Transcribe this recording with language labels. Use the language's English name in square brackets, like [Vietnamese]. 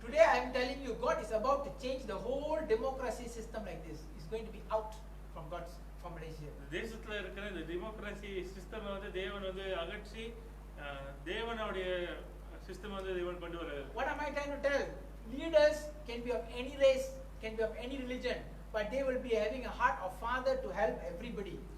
[English] Today I am telling you, God is about to change the whole democracy system like this. It's going to be out from Malaysia. [Tamil] தேசத்துல இருக்கிற இந்த democracy system வந்து தேவன் வந்து அகற்றி தேவனுடைய system வந்து தேவன் கொண்டு வராரு. [English] What am I trying to tell? Leaders can be of any race, can be of any religion, but they will be having a heart of father to help everybody.